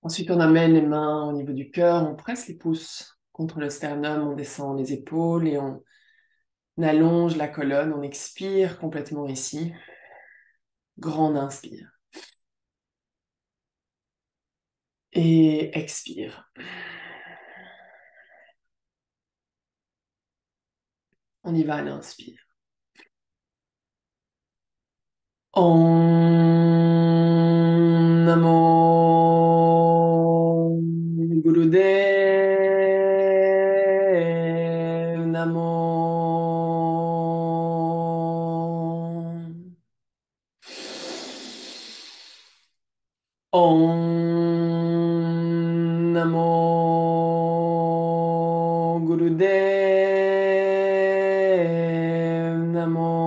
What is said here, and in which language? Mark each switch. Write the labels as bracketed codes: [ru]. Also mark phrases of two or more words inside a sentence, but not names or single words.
[fr] Ensuite, on amène les mains au niveau du cœur, on presse les pouces contre le sternum, on descend les épaules et on allonge la colonne, on expire complètement ici. Grande inspire. Et expire. On y va à l'inspire. [pa] Om Namo Gurudev Namo. Om Namo Gurudev Namo.